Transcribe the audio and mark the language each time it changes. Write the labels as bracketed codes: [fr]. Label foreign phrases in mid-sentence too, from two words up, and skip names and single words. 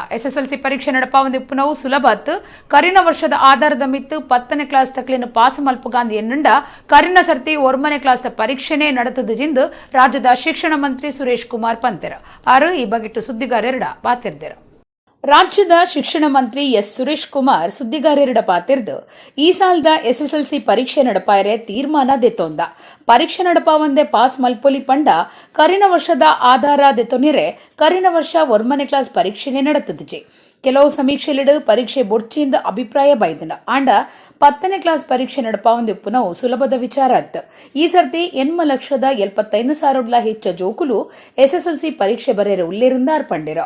[tcy] SSLC ಪರೀಕ್ಷೆ ನಡಪಾವಂದು ಪುನವು ಸುಲಭತ್ ಕರಿನ ವರ್ಷದ ಆಧಾರದ ಮಿತ್ತು 10ನೇ ಕ್ಲಾಸ್ ತಕ್ಲಿನ ಪಾಸ್ ಮಲ್ಪುಗಾಂದಿ ಎನ್ನುಂಡ ಕರಿನ ಸರ್ತಿ 1ನೇ ಕ್ಲಾಸ್ ಪರೀಕ್ಷೆನೇ ನಡೆತದಿಂದ ರಾಜ್ಯದ ಶಿಕ್ಷಣ ಮಂತ್ರಿ ಸುರೇಶ್ ಕುಮಾರ್ ಪಂತೆರ ಆರು ಈ ಬಗೆಟ್ಟು ಸುದ್ದಿಗಾರರ ಪಾತಿರ್ದೆರ. ರಾಜ್ಯದ ಶಿಕ್ಷಣ ಮಂತ್ರಿ ಎಸ್ ಸುರೇಶ್ ಕುಮಾರ್ ಸುದ್ದಿಗಾರರ ಪಾತಿರ್ದು ಈ ಸಾಲದ SSLC ಪರೀಕ್ಷೆ ನಡಪಾಯರೆ ತೀರ್ಮಾನ ದೆತ್ತೊಂದ. ಪರೀಕ್ಷೆ ನಡಪಾವಂದೆ ಪಾಸ್ ಮಲ್ಪೊಲಿ ಪಂಡ ಕರಿನ ವರ್ಷದ ಆಧಾರ ದೆತ್ತೊನಿರೆ ಕರಿನ ವರ್ಷ 1ನೇ ಕ್ಲಾಸ್ ಪರೀಕ್ಷೆನೇ ನಡೆತದಿಜೆ. ಕೆಲವು ಸಮೀಕ್ಷೆಲಿಡು ಪರೀಕ್ಷೆ ಬೊಡ್ಚಿಂದ ಅಭಿಪ್ರಾಯ ಬೈದನ ಆಂಡ 10ನೇ ಕ್ಲಾಸ್ ಪರೀಕ್ಷೆ ನಡಪಾವಂದೆ ಪುನವು ಸುಲಭದ ವಿಚಾರ ಅತ್. ಈ ಸರ್ತಿ 8,75,000 ಹೆಚ್ಚ ಜೋಕುಲು SSLC ಪರೀಕ್ಷೆ ಬರೆಯರೆ ಉಲ್ಲೇರಿಂದ ಪಂಡಿರ.